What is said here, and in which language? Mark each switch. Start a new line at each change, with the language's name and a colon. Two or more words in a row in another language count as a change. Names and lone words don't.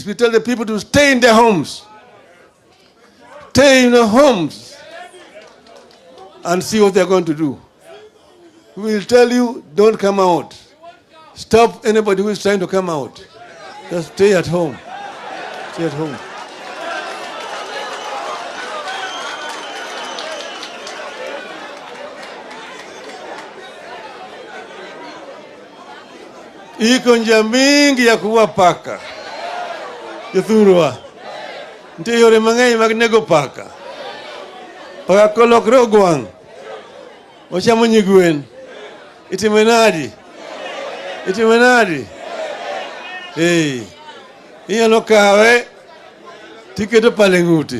English: We tell the people to stay in their homes. Stay in their homes and see what they're going to do. We will tell you, don't come out. Stop anybody who is trying to come out. Just stay at home. Stay at home.
Swahili: Iko njia mingi ya kuua paka. Yuthurwa.
Luo (Kenya and Tanzania): Nti yore mang'eny mag nego paka. Paka kolokre ogwang'. Ochamo nyigwen. Itime nadi? Itime nadi? Hey. Inyalo kawe tiketo pale ng'ute.